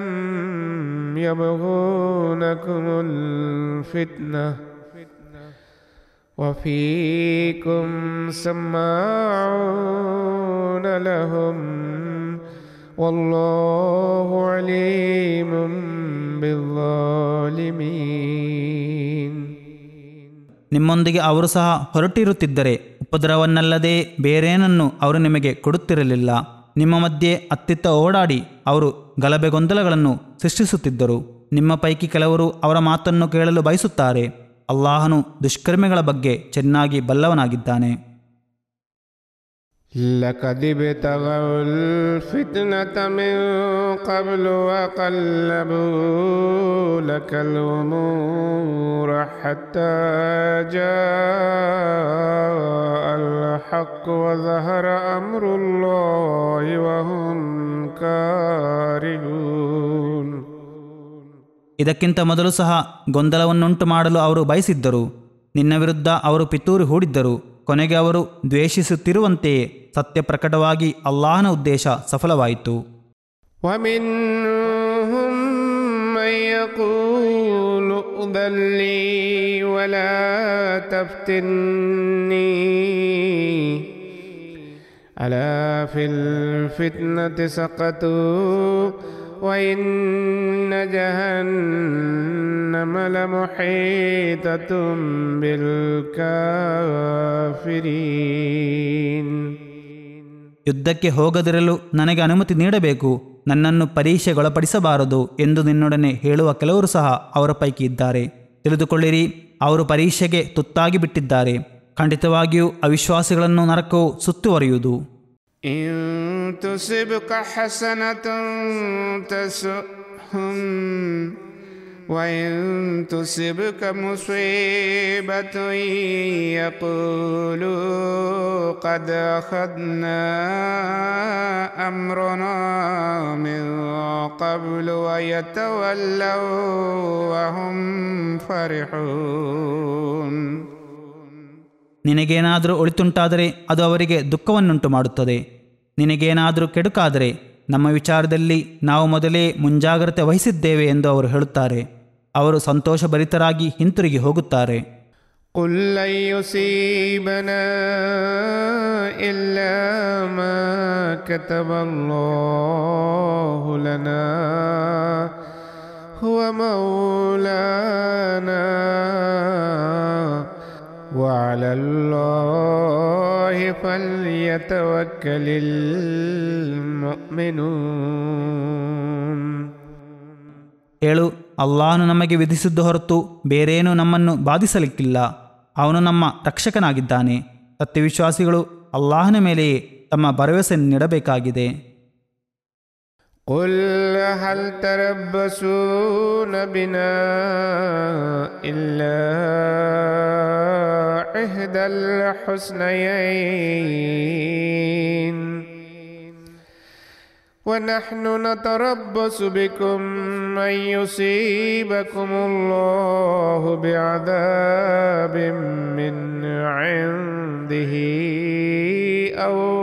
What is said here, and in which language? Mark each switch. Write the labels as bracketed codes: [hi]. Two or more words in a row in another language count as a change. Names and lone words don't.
[ar] يبغونكم الفتنة وفيكم سماعون لهم والله عليم بالظالمين. [kn] ನಿಮ್ಮೊಂದಿಗೆ ಅವರು ಸಹ ಹೊರಟಿರುತ್ತಿದ್ದರೆ ಉಪದ್ರವನ್ನಲ್ಲದೆ ಬೇರೇನನ್ನು ಅವರು ನಿಮಗೆ ಕೊಡುತ್ತಿರಲಿಲ್ಲ. ನಿಮ್ಮ ಮಧ್ಯೆ ಅತ್ತಿತ್ತ ಓಡಾಡಿ ಅವರು ಗಲಭೆ ಗೊಂದಲಗಳನ್ನು ಸೃಷ್ಟಿಸುತ್ತಿದ್ದರು. ನಿಮ್ಮ ಪೈಕಿ ಕೆಲವರು ಅವರ ಮಾತನ್ನು ಕೇಳಲು ಬಯಸುತ್ತಾರೆ. ಅಲ್ಲಾಹನು ದುಷ್ಕರ್ಮಿಗಳ ಬಗ್ಗೆ ಚೆನ್ನಾಗಿ ಬಲ್ಲವನಾಗಿದ್ದಾನೆ. [ar] لقد ابتغوا الفتنة من قبل وقلبوا لك الأمور حتى جاء الحق وظهر أمر الله وهم كارهون. [kn] ಇದಕ್ಕಿಂತ ಮೊದಲು ಸಹ ಗೊಂದಲವನ್ನುಂಟು ಮಾಡಲು ಅವರು ಬಯಸಿದ್ದರು. ನಿನ್ನ ವಿರುದ್ಧ ಅವರು ಪಿತೂರಿ ಹೂಡಿದ್ದರು. ಕೊನೆಗೆ ಅವರು ದ್ವೇಷಿಸುತ್ತಿರುವಂತೆಯೇ ಸತ್ಯ ಪ್ರಕಟವಾಗಿ ಅಲ್ಲಾಹನ ಉದ್ದೇಶ ಸಫಲವಾಯಿತು. [ar] ومنهم من يقول ائذن لي ولا تفتني ألا في الفتنة سقطوا وإن جهنم لمحيطة بالكافرين. [kn] ಯುದ್ಧಕ್ಕೆ ಹೋಗದಿರಲು ನನಗೆ ಅನುಮತಿ ನೀಡಬೇಕು, ನನ್ನನ್ನು ಪರೀಕ್ಷೆಗೊಳಪಡಿಸಬಾರದು ಎಂದು ನಿನ್ನೊಡನೆ ಹೇಳುವ ಕೆಲವರು ಸಹ ಅವರ ಪೈಕಿ ಇದ್ದಾರೆ. ತಿಳಿದುಕೊಳ್ಳಿರಿ, ಅವರು ಪರೀಕ್ಷೆಗೆ ತುತ್ತಾಗಿ ಬಿಟ್ಟಿದ್ದಾರೆ. ಖಂಡಿತವಾಗಿಯೂ ಅವಿಶ್ವಾಸಿಗಳನ್ನು ನರಕವು ಸುತ್ತುವರಿಯುವುದು. [ar] إن تصبك حسنة تسؤهم وإن تصبك مصيبة يقولوا قد أخذنا أمرنا من قبل ويتولوا وهم فرحون. [kn] ನಿನಗೇನಾದರೂ ಒಳಿತುಂಟಾದರೆ ಅದು ಅವರಿಗೆ ದುಃಖವನ್ನುಂಟು ಮಾಡುತ್ತದೆ. ನಿನಗೇನಾದರೂ ಕೆಡುಕಾದರೆ ನಮ್ಮ ವಿಚಾರದಲ್ಲಿ ನಾವು ಮೊದಲೇ ಮುಂಜಾಗ್ರತೆ ವಹಿಸಿದ್ದೇವೆ ಎಂದು ಅವರು ಹೇಳುತ್ತಾರೆ. ಅವರು ಸಂತೋಷಭರಿತರಾಗಿ ಹಿಂತಿರುಗಿ ಹೋಗುತ್ತಾರೆ. [ar] قل لن يصيبنا إلا ما كتب الله لنا هو مولانا وعلى الله فليتوكل المؤمنون. [kn] ಹೇಳು, ಅಲ್ಲಾಹನು ನಮಗೆ ವಿಧಿಸಿದ್ದು ಹೊರತು ಬೇರೇನೂ ನಮ್ಮನ್ನು ಬಾಧಿಸಲಿಕ್ಕಿಲ್ಲ. ಅವನು ನಮ್ಮ ರಕ್ಷಕನಾಗಿದ್ದಾನೆ. ಸತ್ಯವಿಶ್ವಾಸಿಗಳು ಅಲ್ಲಾಹನ ಮೇಲೆಯೇ ತಮ್ಮ ಭರವಸೆ ನೀಡಬೇಕಾಗಿದೆ. [ar] قل هل تربصون بنا إلا إحدى الحسنيين ونحن نتربص بكم أن يصيبكم الله بعذاب من عنده أو